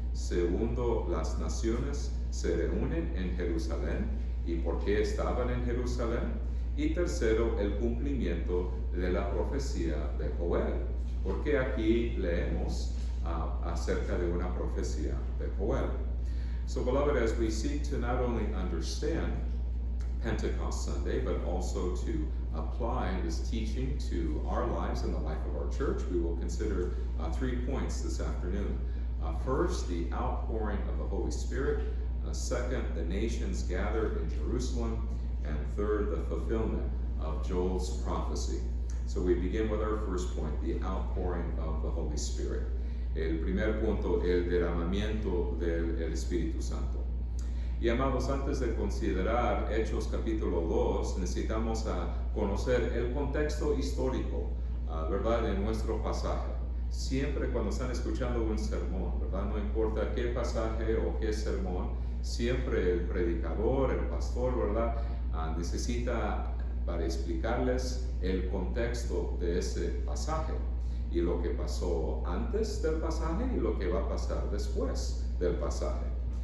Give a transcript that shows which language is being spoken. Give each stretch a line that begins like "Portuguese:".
Spanish: Segundo, las naciones se reúnen en Jerusalén. ¿Y por qué estaban en Jerusalén? Y tercero, el cumplimiento de la profecía de Joel. Porque aquí leemos acerca de una profecía de Joel.
English: So, beloved, as we seek to not only understand Pentecost Sunday, but also to apply this teaching to our lives and the life of our church, we will consider 3 points this afternoon. First, the outpouring of the Holy Spirit. Second, the nations gathered in Jerusalem. And third, the fulfillment of Joel's prophecy. So we begin with our first point, the outpouring of the Holy Spirit.
Spanish: El primer punto, el derramamiento del Espíritu Santo. Y amados, antes de considerar Hechos capítulo 2, necesitamos conocer el contexto histórico, ¿verdad?, de nuestro pasaje. Siempre cuando están escuchando un sermón, ¿verdad?, no importa qué pasaje o qué sermón, siempre el predicador, el pastor, ¿verdad?, necesita para explicarles el contexto de ese pasaje y lo que pasó antes del pasaje y lo que va a pasar después del pasaje.